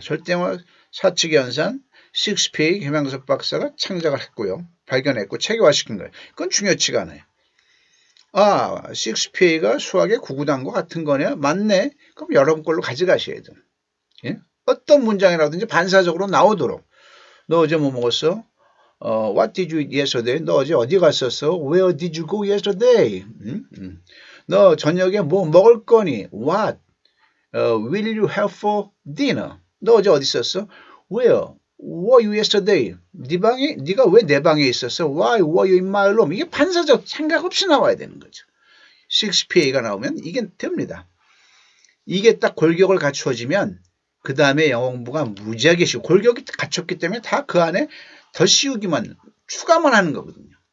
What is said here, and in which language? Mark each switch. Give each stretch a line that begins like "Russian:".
Korean: 절대어 사칙 연산 식스피어의 김양석 박사가 창작을 했고요. 발견했고 체계화시킨 거예요. 그건 중요치가 않아요. 아, 식스피어가 수학의 구구단과 같은 거네. 맞네. 그럼 여러분 걸로 가져가셔야 돼요. 예? 어떤 문장이라든지 반사적으로 나오도록. 너 어제 뭐 먹었어?
English: What did you eat yesterday?
Korean: 너 어제 어디 갔었어?
English: Where did you go yesterday?
Korean: 너 저녁에 뭐 먹을 거니?
English: What will you have for dinner?
Korean: 너 어제 어디 있었어?
English: Where were you yesterday?
Korean: 네가 왜 내 방에 있었어?
English: Why were you in my room?
Korean: 이게 반사적 생각 없이 나와야 되는 거죠. 6PA가 나오면 이게 됩니다. 이게 딱 골격을 갖추어지면 그 다음에 영어 공부가 무지하게 쉬워. 골격이 갖췄기 때문에 다 그 안에 더 씌우기만 추가만 하는 거거든요.